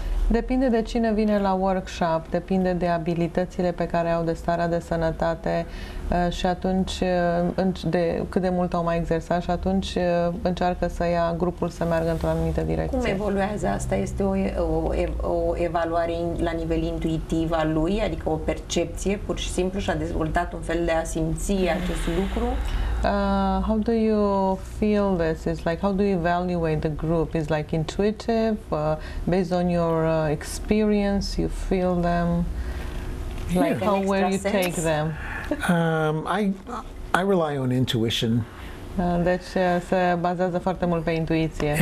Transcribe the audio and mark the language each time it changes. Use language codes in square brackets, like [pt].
[ro] Depinde de cine vine la workshop, depinde de abilitățile pe care au, de starea de sănătate și atunci de cât de mult au mai exersat și atunci încearcă să ia grupul să meargă într-o anumită direcție. Cum evoluează asta? Este o evaluare la nivel intuitiv al lui, adică o percepție, pur și simplu și-a dezvoltat un fel de a simți acest lucru? [en] How do you feel this? It's like, how do you evaluate the group? Is like intuitive, based on your experience, you feel them, like how where you take them? I rely on intuition. [ro] Deci se bazează foarte mult pe intuiție.